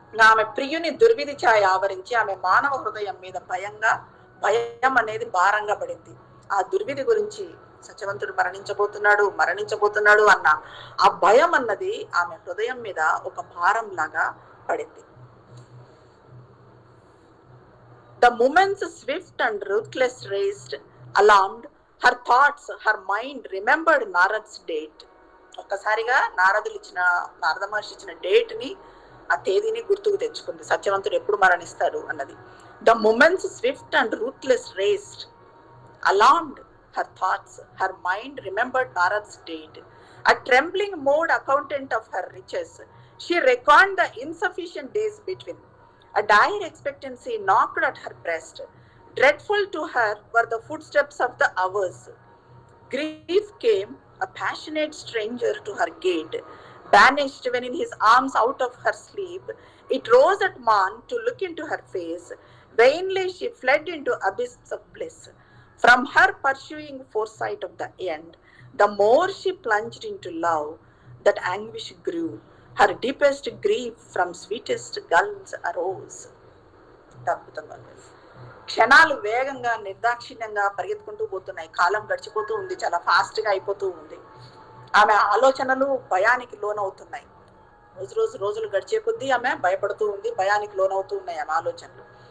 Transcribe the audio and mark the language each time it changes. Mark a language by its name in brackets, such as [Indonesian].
[Telugu] ఆమె ప్రియుని దుర్విధి ఛాయ ఆవరించి ఆమె మానవ హృదయం మీద భయం అనేది భారంగా పడింది. ఆ దుర్విధి గురించి సత్యవంతుడు మరణించబోతున్నాడు అన్న ఆ భయం అన్నది ఆమె హృదయం మీద ఒక భారం లాగా పడింది. [English] The moments swift and ruthless raced, alarmed, her thoughts, her mind remembered Narad's date. [Telugu] ఒక్కసారిగా నారద మహర్షి ఇచ్చిన డేట్ ని, ఆ తేదీని గుర్తుకు తెచ్చుకుంది. సత్యవంతుడు ఎప్పుడు మరణిస్తాడు అన్నది. [English] The moments swift and ruthless raced, alarmed, her thoughts, her mind remembered Narad's date. A trembling mode accountant of her riches, she reckoned the insufficient days between. A dire expectancy knocked at her breast. Dreadful to her were the footsteps of the hours. Grief came, a passionate stranger to her gate, banished when in his arms out of her sleep. It rose at morn to look into her face. Vainly she fled into abysses of bliss. From her pursuing foresight of the end, the more she plunged into love, that anguish grew. Her deepest grief from sweetest gulls arose. [Telugu] అద్భుతంగా క్షణాలు వేగంగా నిర్దాక్షిణ్యంగా పరిగెత్తుకుంటూ పోతున్నాయి. కాలం గడిచిపోతూ ఉంది, చాలా fast గా అయిపోతూ ఉంది. ఆమె ఆలోచనలు భయానికి లోనవుతున్నాయి. రోజులు గడిచే కొద్దీ ఆమె భయపడుతూ ఉంది, భయానికి లోనవుతూ ఉన్నాయి ఆమె ఆలోచనలు.